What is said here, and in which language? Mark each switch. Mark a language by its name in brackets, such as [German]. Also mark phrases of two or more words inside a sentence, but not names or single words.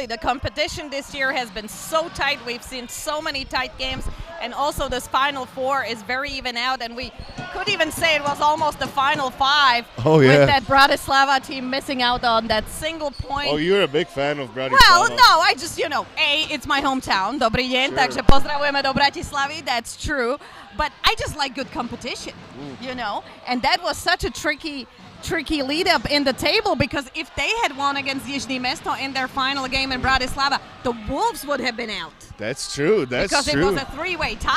[English] The competition this year has been so tight. We've seen so many tight games. And also this Final Four is very even out. And we could even say it was almost the Final Five. Oh, yeah. With that Bratislava team missing out on that single point. Oh, you're a big fan of Bratislava. Well, no, I just, it's my hometown. [Slovak] Dobrý deň, takže pozdravujeme do Bratislavy. [English] That's true. But I just like good competition, And that was such a tricky lead up in the table, because if they had won against Jižní Město in their final game in Bratislava, the Wolves would have been out. That's true. Because it was a three-way tie.